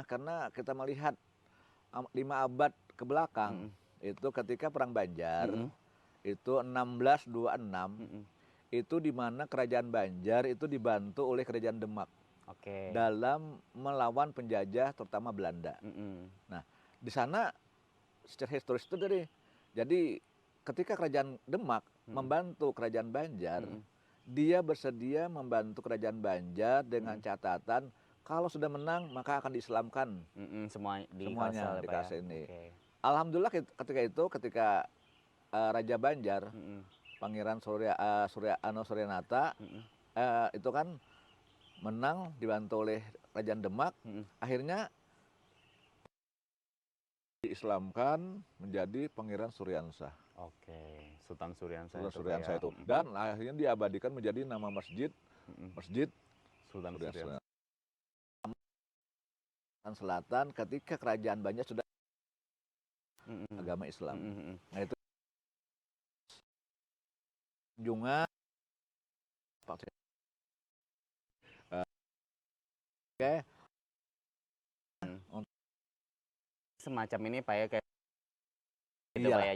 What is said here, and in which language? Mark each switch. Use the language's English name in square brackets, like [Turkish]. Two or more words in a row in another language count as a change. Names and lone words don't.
[Indonesian] Karena kita melihat 5 abad ke belakang itu ketika Perang Banjar itu 1626 itu di mana Kerajaan Banjar itu dibantu oleh Kerajaan Demak dalam melawan penjajah terutama Belanda. Nah, di sana secara historis itu jadi ketika Kerajaan Demak membantu Kerajaan Banjar, dia bersedia membantu Kerajaan Banjar dengan catatan kalau sudah menang maka akan diislamkan semuanya di Kalsel ini. Alhamdulillah ketika Raja Banjar, Pangeran Suryanata itu kan menang dibantu oleh Kerajaan Demak, akhirnya diislamkan menjadi Pangeran Suryansah. Oke, Sultan Suryansah. Sultan Suryansah itu. Dan akhirnya diabadikan menjadi nama masjid, Masjid Sultan Suryansah. Selatan ketika Kerajaan Banjar sudah agama Islam. Nah itu kunjungan semacam ini Pak ya, kayak gitu Pak ya.